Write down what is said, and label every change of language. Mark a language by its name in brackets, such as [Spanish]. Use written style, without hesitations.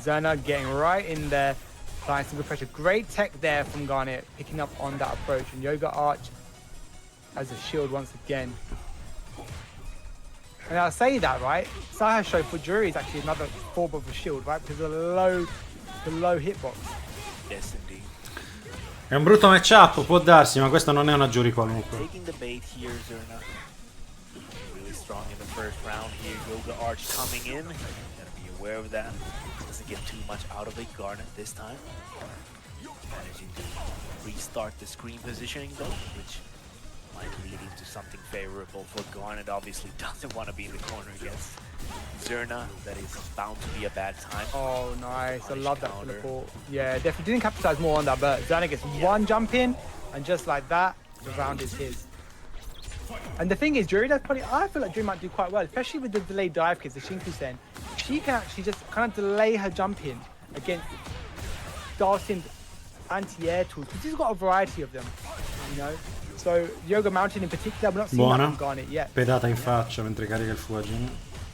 [English] Zera getting right in there. Applying some good pressure. Great tech there from Garnet, picking up on that approach. And Yoga Arch as a shield once again. And I'll say that, right? Saha Show for Jury is actually another form of a shield, right? Because of the low hitbox. Yes, indeed. [Italian] È un brutto matchup, può darsi, ma questo non è una Jury qualunque. [English] Taking the bait here, Zera. Really strong in the first round here. Yoga Arch coming in. Gotta be aware of that. Doesn't get too much out of it. Garnet this time. Managing to restart the screen positioning though, which might lead into something favorable for Garnet. Obviously doesn't want to be in the corner against Zera. That is bound to be a bad time. Oh, nice. I love that teleport. Yeah, definitely didn't capitalize more on that, but Zera gets one jump in, and just like that, the round is his. And the thing is, Jury does probably, I feel like Jury might do quite well, especially with the delayed dive kits, the Shinku-sen. She can actually just kind of delay her jump in against Darcin's anti-air tools, because she's got a variety of them, you know? So Yoga Mountain in particular, we're not seeing that from Garnet yet. [Italian] Pedata in faccia mentre carica il fuagine.